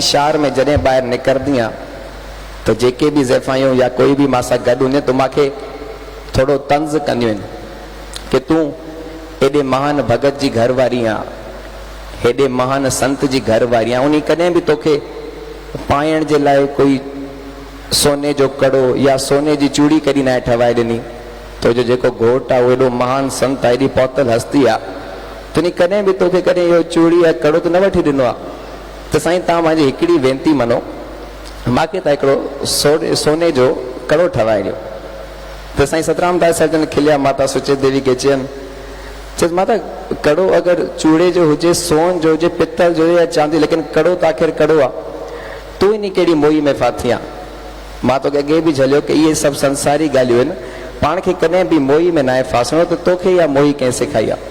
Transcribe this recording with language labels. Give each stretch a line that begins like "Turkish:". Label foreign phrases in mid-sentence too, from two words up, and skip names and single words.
Sindhi: शहर में जॾहिं ॿाहिरि निकिरंदी आहियां त जेके बि ज़ैफ़ायूं या कोई बि मां सां गॾु हूंदी त मूंखे थोरो तंज़ कंदियूं आहिनि कि तूं एॾे महान भगत जी घर वारी आहे, हेॾे महान संत जी घर वारी आहे, उन कॾहिं बि तोखे पाइण जे लाइ कोई सोने जो कड़ो या सोने जी चूड़ी कॾहिं न ठवाए ॾिनी, तुंहिंजो जेको घोटु आहे उहो एॾो महान संत आहे, एॾी पौतल हस्ती आहे, तुनी कॾहिं बि तोखे कॾहिं इहो चूड़ी या कड़ो त न वठी ॾिनो आहे। त साईं तव्हां मुंहिंजी हिकिड़ी वेनिती मनो, मूंखे त हिकिड़ो सोने जो कड़ो ठवाए ॾियो। त साईं सतराम दास साहिब जन खिलिया माता सुचेत देवी खे, चयनि माता कड़ो अगरि चूड़े जो हुजे, सोन जो हुजे, पितल जो हुजे या चांदी, लेकिन कड़ो त आख़िर कड़ो आहे, तूं इन कहिड़ी मोही में फाथी आहे। मां तोखे अॻे बि झलियो कि इहे सभु संसारी ॻाल्हियूं आहिनि, पाण खे कॾहिं बि मोही में न आहे फासणो, त तोखे इहा मोही कंहिं सेखारी आहे।